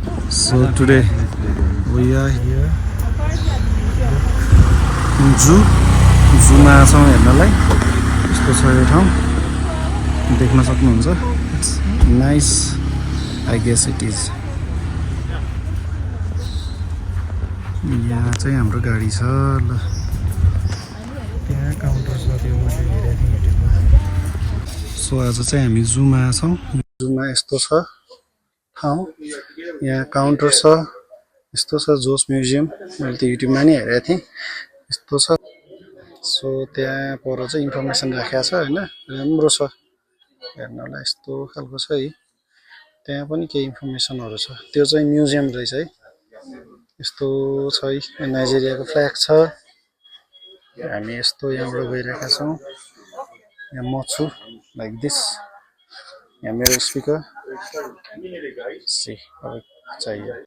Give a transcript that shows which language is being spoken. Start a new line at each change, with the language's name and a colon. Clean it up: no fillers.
English: So today we are here in zoo.
Nepali: Zooमा छौँ हेर्नलाई. यस्तो छ यो ठाउँ. देख्न सक्नुहुन्छ.
English: It's nice. I guess it is.
Nepali: यहाँ चाहिँ हाम्रो गाडी छ ल. त्यहाँ काउन्टर छ त्यो मैले हेरेको थिएँ युट्युबमा. सो आज चाहिँ हामी जूमा छौँ. जूमा यस्तो छ ठाउँ. यहाँ काउन्टर छ. यस्तो छ जोस म्युजियम. मैले त्यो युट्युबमा नि हेरेको थिएँ. यस्तो छ. सो त्यहाँ पर चाहिँ इन्फर्मेसन राखेको छ हैन. राम्रो छ हेर्नलाई. यस्तो खालको छ है. त्यहाँ पनि केही इन्फर्मेसनहरु छ. त्यो चाहिँ म्युजियम रहेछ है. यस्तो छ है. नाइजेरियाको फ्ल्याग छ. हामी यस्तो यहाँबाट गइरहेका छौँ. यहाँ म छु
English: Like this.
Nepali: यहाँ मेरो स्पिकर सी अब चाहियो.